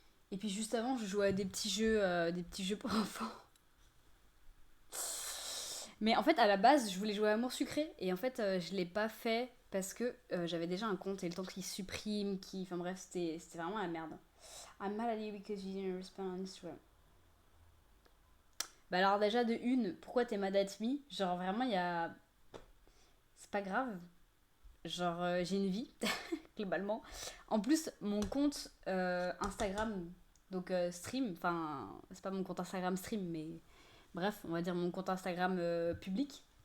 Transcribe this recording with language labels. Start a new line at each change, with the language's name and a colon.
French: Et puis juste avant, je jouais à des petits jeux pour enfants. Mais en fait, à la base, je voulais jouer à Amour Sucré. Et en fait, je l'ai pas fait parce que j'avais déjà un compte et le temps qu'il supprime, qui. Enfin bref, c'était vraiment la merde.
English: I'm mad at you because you didn't respond on Instagram.
French: Bah alors, déjà, de une, pourquoi t'es
English: mad at me?
French: Genre, vraiment, il y a. C'est pas grave. Genre, j'ai une vie, globalement. En plus, mon compte Instagram, donc stream, enfin, c'est pas mon compte Instagram stream, mais bref, on va dire mon compte Instagram public.